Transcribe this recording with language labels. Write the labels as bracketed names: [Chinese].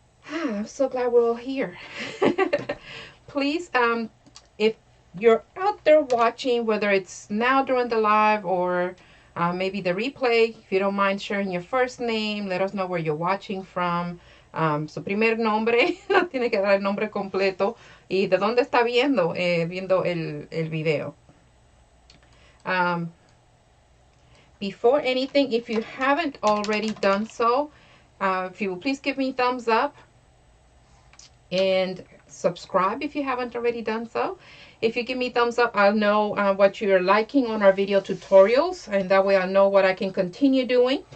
[English] I'm so glad we're all here. Please, if you're out there watching, whether it's now during the live or maybe the replay, if you don't mind sharing your first name, let us know where you're watching from. [Spanish] Su primer nombre, tiene que dar el nombre completo y de dónde está viendo, viendo el video. [English] Before anything, if you haven't already done so, if you will please give me a thumbs up and subscribe if you haven't already done so. If you give me thumbs up, I'll know what you're liking on our video tutorials, and that way I'll know what I can continue doing.